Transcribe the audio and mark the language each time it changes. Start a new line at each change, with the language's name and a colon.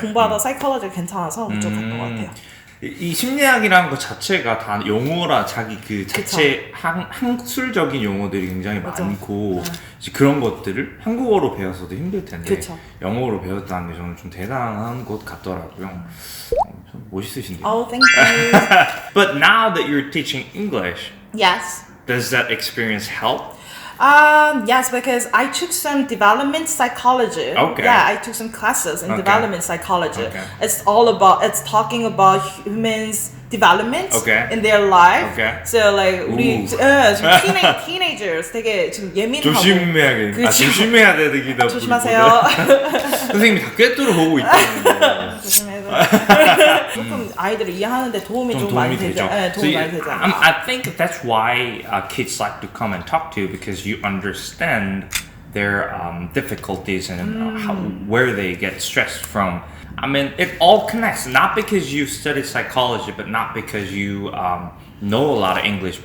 Korean: 공부하다 psychology 괜찮아서 그쪽 갔던 것 같아요. 이 심리학이라는 것 자체가 다 용어라 자기 그 자체 학술적인 용어들이 굉장히 맞아. 많고 이제 그런 것들을 한국어로 배워서도 힘들 텐데 그쵸. 영어로 배웠다는 게 저는 좀 대단한 것 같더라고요. 좀 멋있으신데요.
English: Oh, thank you. But now that you're teaching English, Yes. does that experience help? Yes, because I took some development psychology. Okay. Yeah, I took some classes in Okay. development psychology. Okay. It's talking about humans' development Okay. in their life. Okay. So like
Korean: 우리 Ooh. 지금 teenagers 되게 지금 예민하고 조심해야 그쵸. 조심해야 되기도 조심하세요. 선생님이 다 꿰뚫어 보고 있다는데. 조심해서 조금 아이들을 이해하는데 도움이 좀 도움이 많이 되죠. 되죠. 네, 도움이 많이 되죠.
English: I think that's why kids like to come and talk to you because you understand their difficulties and where they get stressed from. I mean, it all connects. Not because you studied psychology, but not because you know a lot of English.